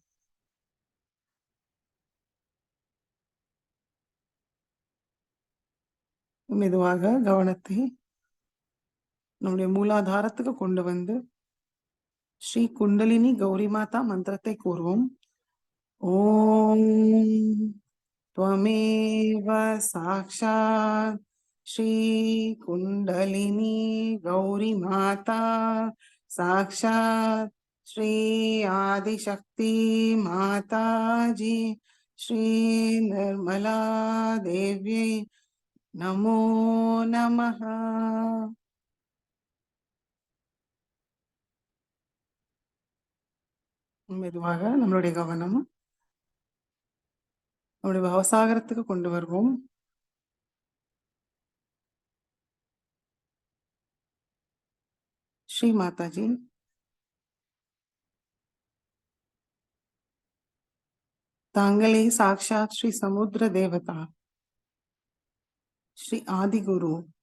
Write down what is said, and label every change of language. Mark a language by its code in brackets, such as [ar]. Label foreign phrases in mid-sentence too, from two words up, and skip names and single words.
[ta] மெதுவாக கவனத்தை நம்முடைய மூலாதாரத்துக்கு கொண்டு வந்து ஸ்ரீ குண்டலினி கௌரி மாதா மந்திரத்தை கூறுவோம். [sa] ஓம் त्वमेव साक्षात् श्री कुंडलिनी गौरी माता साक्षात् श्री आदिशक्ति माता जी श्री निर्मला देवी नमो नमः. [ta] மெதுவாக நம்மளுடைய கவனம் நம்முடைய பவசாகரத்துக்கு கொண்டு வருவோம். ஸ்ரீ மாதாஜி, தாங்களே சாக்ஷாத் ஸ்ரீ சமுத்திர தேவதா ஸ்ரீ ஆதிகுரு.